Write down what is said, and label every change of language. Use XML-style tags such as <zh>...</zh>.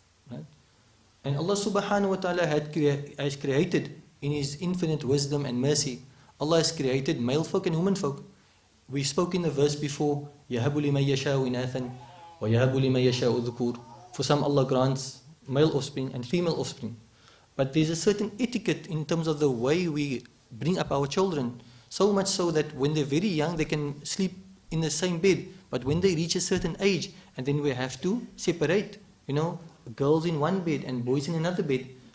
<en>Right? And Allah subhanahu wa ta'ala has created, in His infinite wisdom and mercy, Allah has created male folk and women folk. we spoke in the verse before,</en> <ar>يَهَبُ لِمَن يَشَاءُ إِنَاثًا وَيَهَبُ لِمَن يَشَاءُ الذُّكُورَ.</ar> <en>For some Allah grants male offspring and female offspring. But there's a certain etiquette in terms of the way we bring up our children. So much so that when they're very young, they can sleep in the same bed. But when they reach a certain age, and then we have to separate, girls in one bed and boys in another bed.</en>